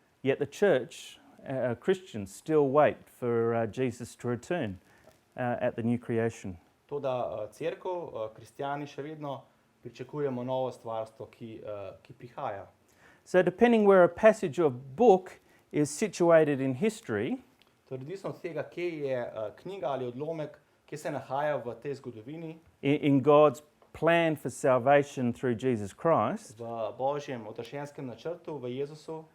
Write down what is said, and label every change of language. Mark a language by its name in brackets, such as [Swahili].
[English] Yet the church, Christians, still wait for Jesus to return at the new creation. [Slovenian] Toda cerkev, kristjani še vedno pričakujemo novo stvarstvo, ki prihaja. [English] So depending where a passage or book is situated in history, [Slovenian] Torej, odvisno od tega, kje je knjiga ali odlomek, kje se nahaja v tej zgodovini, [English] in God's plan for salvation through Jesus Christ, [Slovenian] v Božjem odrešenskem načrtu, v Jezusu,